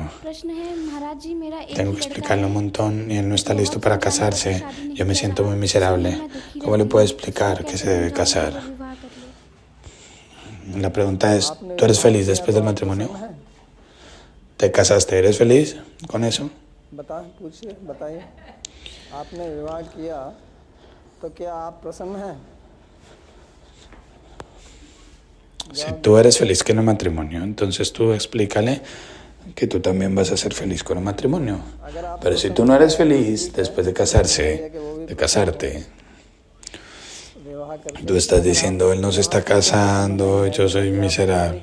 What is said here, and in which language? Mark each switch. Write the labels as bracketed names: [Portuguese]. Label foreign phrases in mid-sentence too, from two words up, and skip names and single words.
[Spanish] Tengo que explicarle un montón y él no está listo para casarse. Yo me siento muy miserable. ¿Cómo le puedo explicar que se debe casar? La pregunta es, ¿tú eres feliz después del matrimonio? ¿Te casaste? ¿Eres feliz con eso? [Hindi] पूछिए बताइए आपने विवाह किया तो क्या आप प्रसन्न हैं [Spanish] Si tú eres feliz con el matrimonio, entonces tú explícale que tú también vas a ser feliz con el matrimonio. Pero si tú no eres feliz después de casarte, tú estás diciendo, él no se está casando, yo soy miserable.